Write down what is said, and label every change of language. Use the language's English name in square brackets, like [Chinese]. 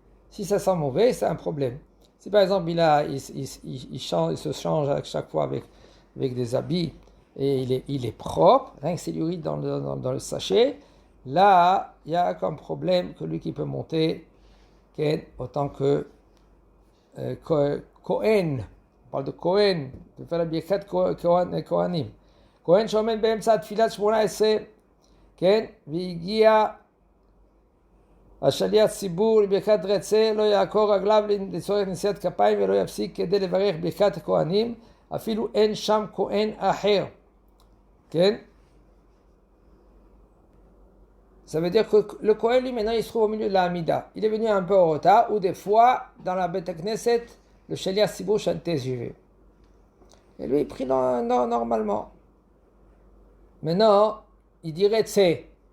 [French] Si ça sent mauvais, c'est un problème. Si par exemple il se change à chaque fois avec des habits et il est propre, rien que c'est l'urine dans le sachet, là, il y a comme problème que lui qui peut monter, autant que Kohen, on parle de Kohen, de faire la Birkat Kohanim. [Hebrew] Kohen shomen באמצע תפילת 18, והגיע השליח ציבור לברכת רצה, לא יעקור רגליו לצורך נשיאת כפיים ולא יפסיק כדי לברך ברכת הכהנים, אפילו אין שם כהן אחר. [French] Ça veut dire que le Kohen, lui, maintenant, il se trouve au milieu de la Hamida. Il est venu un peu en retard, ou des fois, dans la Beth Knesset, le Shaliach Tzibour chantait J'irai. Et lui, il prie normalement. Maintenant, il dirait Tse.